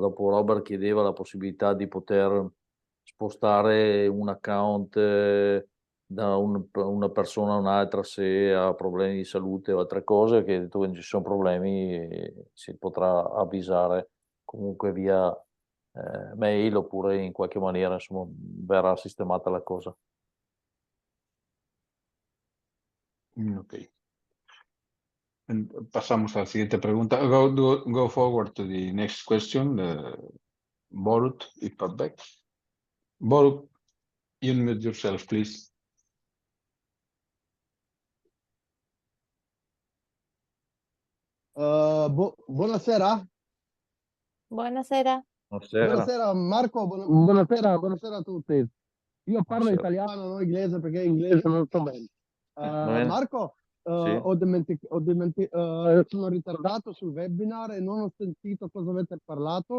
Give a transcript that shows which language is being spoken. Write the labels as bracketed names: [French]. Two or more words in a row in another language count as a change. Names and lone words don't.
[Italian] Dopo Robert chiedeva la possibilità di poter spostare un account da una persona a un'altra se ha problemi di salute o altre cose, che dove ci sono problemi si potrà avvisare comunque via mail, oppure in qualche maniera, insomma, verrà sistemata la cosa. Ok. [Spanish] Pasamos a la siguiente pregunta. [English] Go forward to the next question. Borut, if back. Borut, you unmute yourself, please. [Italian] Buonasera. Buonasera. Buonasera Marco, buonasera a tutti. Io parlo Buonasera. italiano, non inglese, perché inglese non so bene. bene. Marco, Sì. sono ritardato sul webinar e non ho sentito cosa avete parlato.